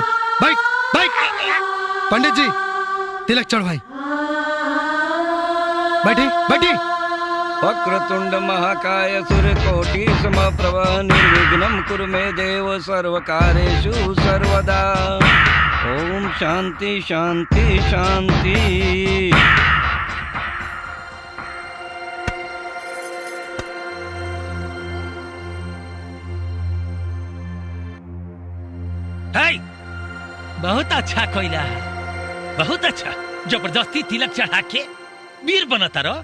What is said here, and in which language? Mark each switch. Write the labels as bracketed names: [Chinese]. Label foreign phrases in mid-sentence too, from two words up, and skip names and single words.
[Hindi] बाइक बाइक, पंडित जी तिलक चढ़वाई। बैठी बैठी। [Sanskrit] वक्रतुंड महाकाय सूर्यकोटि समप्रभ निर्विघ्नं कुरु मे देव सर्वकार्येषु सर्वदा। ओम शांति शांति शांति। [Hindi] बहुत अच्छा कोयला है, बहुत अच्छा। जबरदस्ती तिलक चढ़ा के वीर बनता रहो।